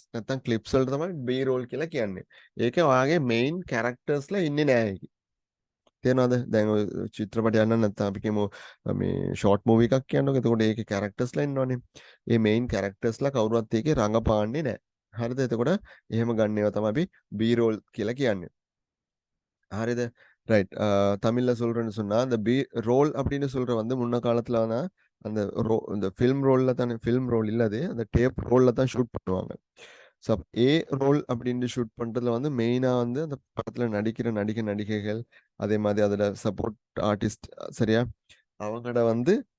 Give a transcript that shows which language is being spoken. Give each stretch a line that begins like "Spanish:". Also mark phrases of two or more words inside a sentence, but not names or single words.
Sinhala: නැත්නම් ක්ලිප්ස් වලට තමයි
English: B roll
Sinhala: කියලා කියන්නේ ඒකේ ඔයාගේ මේන් කැරක්ටර්ස්ලා ඉන්නේ නැහැ ඒකේ තේරෙනවද දැන් ඔය චිත්‍රපටයක් යන්න නැත්නම් අපි කියමු මේ ෂෝට් මූවි එකක් කියන්නකො එතකොට ඒකේ කැරක්ටර්ස්ලා ඉන්නවනේ ඒ මේන් කැරක්ටර්ස්ලා කවුරුවත් ඒකේ රඟපාන්නේ නැහැ හරිද එතකොට එහෙම ගන්න ඒවා තමයි අපි B roll කියලා කියන්නේ
Tamil: ஹரித ரைட் தமிழ்ல சொல்றேன்னு சொன்னா அந்த
English: B roll
Tamil: அப்படின்னு சொல்ற வந்து முன்ன காலத்துல அந்த இந்த
English: film roll
Tamil: தானே
English: film roll
Tamil: இல்ல அது அந்த
English: tape roll
Tamil: தான் ஷூட் பண்ணுவாங்க ஸோ
English: A roll
Tamil: அப்படின்னு ஷூட் பண்றதுல வந்து மெயினா வந்து அந்த படத்துல நடிக்கிற நடிகைகள் அதே மாதிரி அதுல
English: support artist
Tamil: சரியா அவங்களோட வந்து